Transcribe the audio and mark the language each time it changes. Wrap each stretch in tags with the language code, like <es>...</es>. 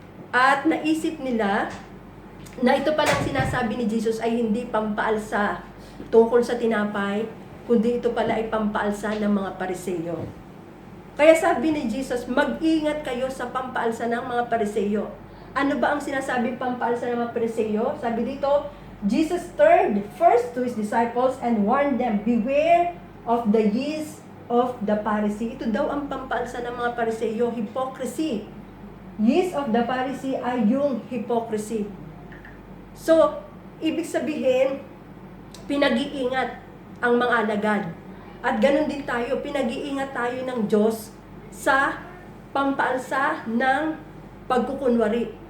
<tl>At naisip nila na ito palang sinasabi ni Jesus ay hindi pampaalsa tungkol sa tinapay, kundi ito pala ay pampaalsa ng mga Pariseyo. Kaya sabi ni Jesus, mag-ingat kayo sa pampaalsa ng mga Pariseyo. Ano ba ang sinasabing pampaalsa ng mga Pariseyo? Sabi dito,</tl> <en>Jesus turned first to His disciples and warned them, beware of the yeast of the Pharisee.</en> <tl>Ito daw ang pampaalsa ng mga Pariseyo, hypocrisy.</tl> <en>Yeast of the Pharisee</en> <tl>ay yung hypocrisy. So, ibig sabihin, pinag-iingat ang mga alagad. At ganun din tayo, pinag-iingat tayo ng Diyos sa pampaalsa ng pagkukunwari.</tl>